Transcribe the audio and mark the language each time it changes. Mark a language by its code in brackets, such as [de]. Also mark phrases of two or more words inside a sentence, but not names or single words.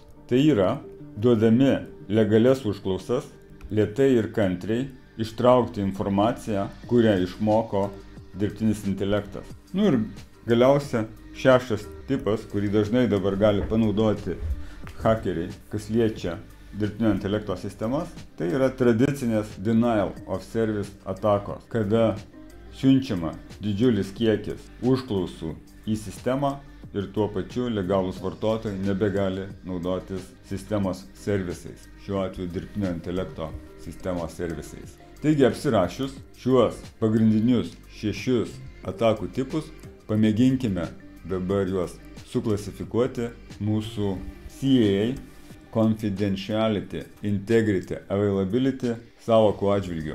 [lt] Tai yra, duodami legalias užklausas, lėtai ir kantriai ištraukti informaciją, kurią išmoko dirbtinis intelektas. Ir galiausia 6. tipas, kurį dažnai dabar gali panaudoti hakeriai, kas liečia dirbtinio intelekto sistemas, tai yra tradicinės [en] denial of service [lt] atakos, kada siunčiama didžiulis kiekis užklausų į sistemą ir tuo pačiu legalūs vartotojai nebegali naudotis sistemos servisais, šiuo atveju dirbtinio intelekto sistemos servisais. Taigi apsirašius šiuos pagrindinius 6 atakų tipus, pamėginkime dabar juos suklasifikuoti mūsų CAA [en] Confidentiality, Integrity, Availability [lt] sąvokų atžvilgiu.